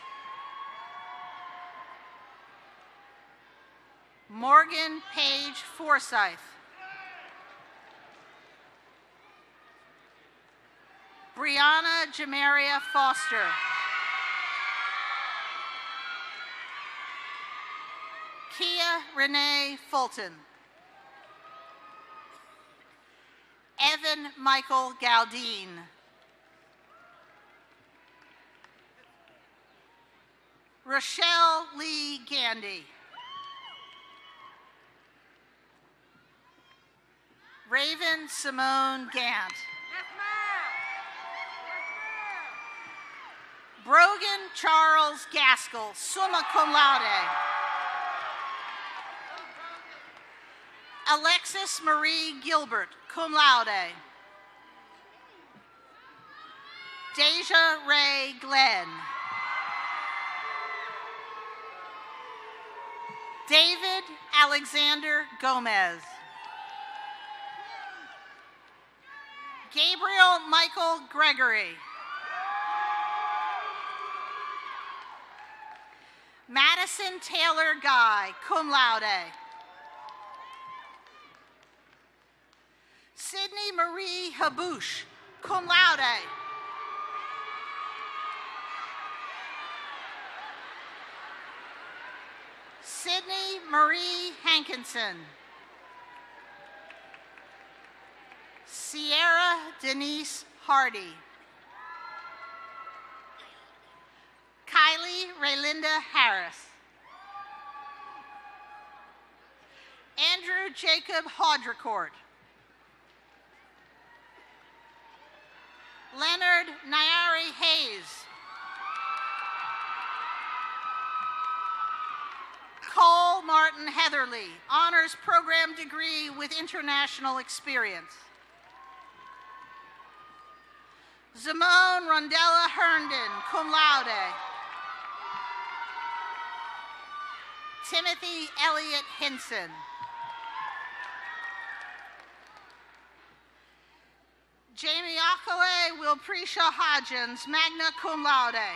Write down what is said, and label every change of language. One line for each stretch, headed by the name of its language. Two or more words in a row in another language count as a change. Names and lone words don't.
English: Morgan Page Forsyth. Brianna Jamaria Foster. Kia Renee Fulton. Evan Michael Galdine. Rochelle Lee Gandy. Raven Simone Gant. Brogan Charles Gaskell,
Latin: summa cum laude.
English: Alexis Marie Gilbert,
Latin: cum laude.
English: Deja Ray Glenn. David Alexander Gomez. Gabriel Michael Gregory. Madison Taylor Guy,
Latin: cum laude.
English: Sydney Marie Habouche,
Latin: cum laude.
English: Sydney Marie Hankinson. Sierra Denise Hardy. Kylie Raylinda Harris. Andrew Jacob Hodricourt. Leonard Nyari Hayes. Cole Martin Heatherly, honors program degree with international experience. Simone Rondella Herndon,
Latin: cum laude.
English: Timothy Elliott Hinson. Jamie Akale Wilpresha Hodgins,
Latin: magna cum laude.